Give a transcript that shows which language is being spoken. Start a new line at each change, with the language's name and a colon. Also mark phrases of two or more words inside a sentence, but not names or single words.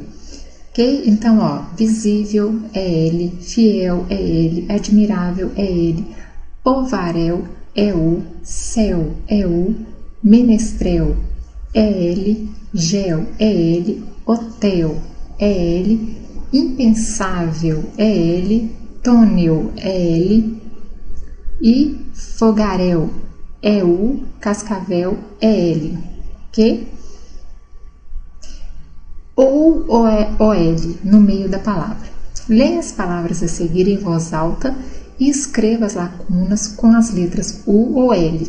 Portuguese: Ok? Então, ó, visível EL, fiel EL, admirável EL, povarel EU, céu EU, menestrel EL, gel EL, hotel EL, impensável EL, túnel EL e fogaréu EU, cascavel EL, ok? Ou OL no meio da palavra. Leia as palavras a seguir em voz alta e escreva as lacunas com as letras U ou L.